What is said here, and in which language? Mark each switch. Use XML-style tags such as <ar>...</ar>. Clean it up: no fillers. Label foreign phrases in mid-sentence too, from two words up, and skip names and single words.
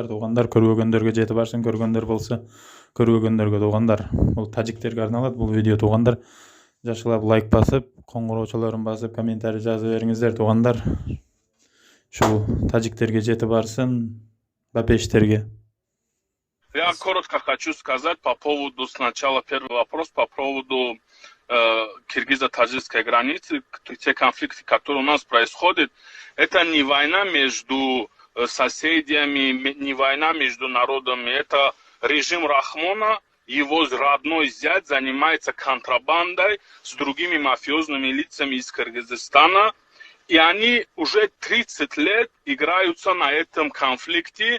<ky>Туғандар көрбөгөндөргө жетип барсын, көргөндөр болсо көрбөгөндөргө. Туғандар, бул тажиктерге арналат бул видео. Туғандар, жакшылап лайк басып, коңгуроочолорун басып, комментарий жазып бериңиздер. Туғандар, ушул тажиктерге жетип барсын, бапештерге.</ky> <ru>Я коротко хочу сказать по поводу, сначала первый вопрос по поводу киргизо-таджикской границы. Те конфликты, которые у нас происходят, это не война между соседями, не война между народами, это режим Рахмона, его родной зять занимается контрабандой с другими мафиозными лицами из Кыргызстана, и они уже 30 лет играются на этом конфликте.</ru>